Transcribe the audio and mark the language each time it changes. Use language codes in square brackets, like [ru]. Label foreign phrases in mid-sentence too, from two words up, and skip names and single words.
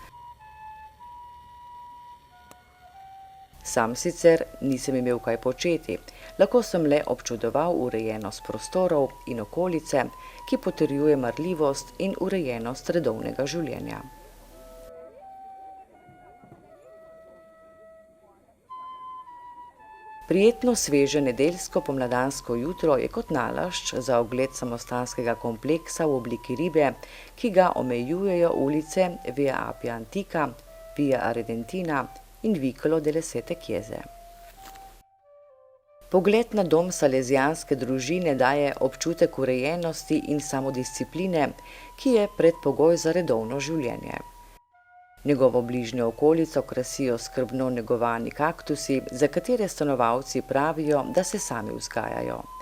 [sl] Sam sicer nisem imel kaj početi, lahko sem le občudoval urejenost prostorov in okolice, ki potrjuje marljivost in urejenost redovnega življenja. Prijetno sveže nedeljsko pomladansko jutro je kot nalašč za ogled samostanskega kompleksa v obliki ribe, ki ga omejujejo ulice Via Appia Antica, Via Ardentina in Vicolo delle Sette Chiese. Pogled na dom salezijanske družine daje občutek urejenosti in samodiscipline, ki je predpogoj za redovno življenje. Njegovo bližnjo okolico krasijo skrbno negovani kaktusi, za katere stanovalci pravijo, da se sami vzgajajo.